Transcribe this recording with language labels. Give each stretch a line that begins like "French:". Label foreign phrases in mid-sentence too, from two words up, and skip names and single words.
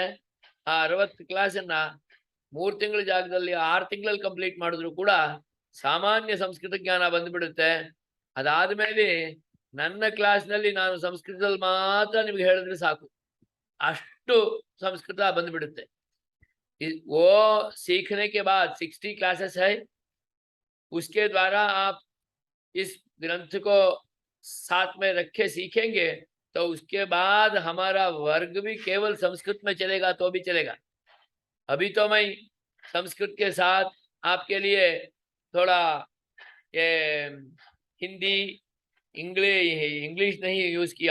Kannada: ಆ 60 ಕ್ಲಾಸನ್ನ 3 ತಿಂಗಳ ಜಾಗದಲ್ಲಿ 6 ತಿಂಗಳಲ್ಲಿ ಕಂಪ್ಲೀಟ್ ಮಾಡಿದ್ರು ಕೂಡ ಸಾಮಾನ್ಯ ಸಂಸ್ಕೃತ ಜ್ಞಾನ ಬಂದ್ಬಿಡುತ್ತೆ. ಅದಾದ್ಮೇಲೆ ನನ್ನ ಕ್ಲಾಸ್ನಲ್ಲಿ ನಾನು ಸಂಸ್ಕೃತದಲ್ಲಿ ಮಾತ್ರ ನಿಮ್ಗೆ ಹೇಳಿದ್ರೆ ಸಾಕು, ಅಷ್ಟು ಸಂಸ್ಕೃತ ಬಂದ್ಬಿಡುತ್ತೆ.
Hindi: वो सीखने के बाद 60 क्लासेस है, उसके द्वारा आप इस ग्रंथ को साथ में रखे सीखेंगे तो उसके बाद हमारा वर्ग भी केवल संस्कृत में चलेगा तो भी चलेगा। अभी तो मैं संस्कृत के साथ आपके लिए थोड़ा ये हिंदी, इंग्लिश नहीं यूज किया